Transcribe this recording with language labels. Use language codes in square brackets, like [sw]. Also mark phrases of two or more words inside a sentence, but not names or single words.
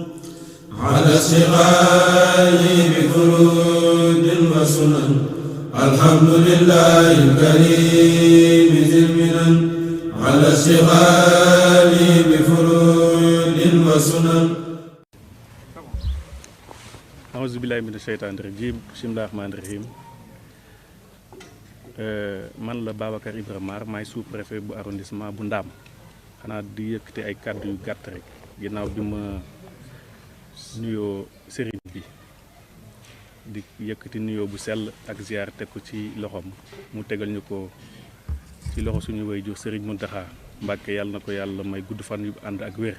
[ar] على اشتغال بفروض وسنن الحمد لله الكريم ذي المنن على اشتغال بفروض وسنن أعوذ بالله من الشيطان الرجيم بسم الله الرحمن الرحيم [wo] man la Babacar Ibra maay sous-préfet bu arrondissement bu NDAM xanaa di yëkkati ay kàddu yu gàtt rek ginnaaw bi ma nuyoo sëriñ bi di yëkkati nuyoo bu sell ak ziar teg ko ci loxoom mu tegal ñu ko ci loxo suñu waajur sëriñ Mountakha Mbàkke yàlla na ko yàlla may gudd fan yu ànd ak wér.